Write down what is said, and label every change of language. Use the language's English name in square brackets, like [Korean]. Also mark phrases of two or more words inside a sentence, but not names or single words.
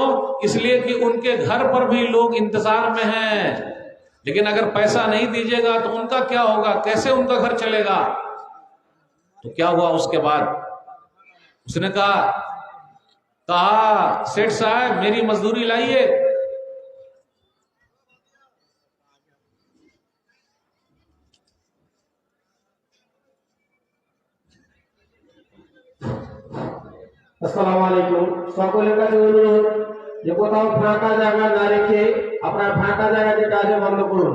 [Urdu] اس لیے کہ ان کے گھر پر بھی لوگ انتظار میں ہیں. لیکن اگر پیسہ نہیں دیجیے گا تو ان کا کیا ہوگا؟ کیسے ان کا گھر چلے گا؟ تو کیا ہوا اس کے بعد؟ اس نے کہا سیٹ صاحب میری مزدوری لائیے. [Arabic] السلام عليكم. [Bangla] সকলের কাছে অনুরোধ যে কোথাও ফাঁকা জায়গা না রেখে আপনার ফাঁকা জায়গা যেটা আছে বন্ধ করুন।